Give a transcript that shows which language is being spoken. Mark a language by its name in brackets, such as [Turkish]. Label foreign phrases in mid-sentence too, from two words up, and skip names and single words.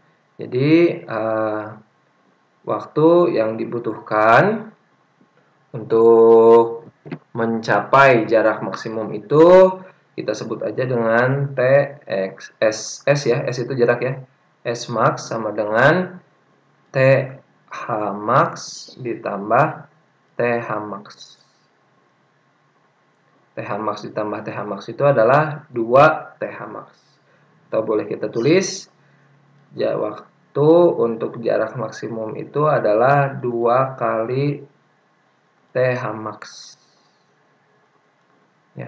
[Indonesian] Jadi waktu yang dibutuhkan untuk mencapai jarak maksimum itu kita sebut aja dengan TX S ya, S itu jarak ya. S max sama dengan TH max ditambah TH max. TH max ditambah TH max itu adalah 2 TH max. Atau boleh kita tulis ya, waktu untuk jarak maksimum itu adalah 2 kali TH max. Ya.